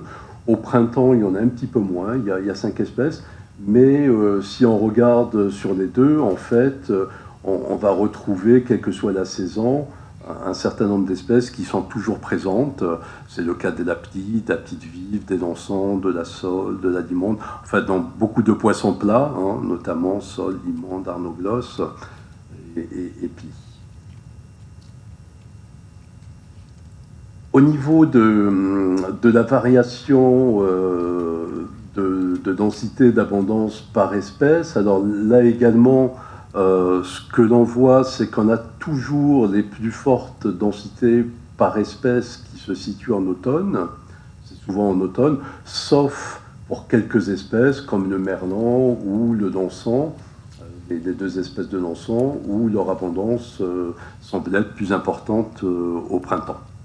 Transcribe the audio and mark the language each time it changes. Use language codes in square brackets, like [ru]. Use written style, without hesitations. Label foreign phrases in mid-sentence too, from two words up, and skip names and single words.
[fr] Au printemps, il y en a un petit peu moins, il y a 5 espèces, mais si on regarde sur les deux, en fait, on va retrouver, quelle que soit la saison, un certain nombre d'espèces qui sont toujours présentes. C'est le cas des lapides, vives, des dansants, de la sole, de la limonde, enfin dans beaucoup de poissons plats, hein, notamment sole, limonde, arnoglosse et plie. Au niveau de la variation de densité, d'abondance par espèce, alors là également, ce que l'on voit, c'est qu'on a toujours les plus fortes densités par espèce qui se situent en automne, c'est souvent en automne, sauf pour quelques espèces comme le merlan ou le dansant, les 2 espèces de dansant, où leur abondance semble être plus importante au printemps.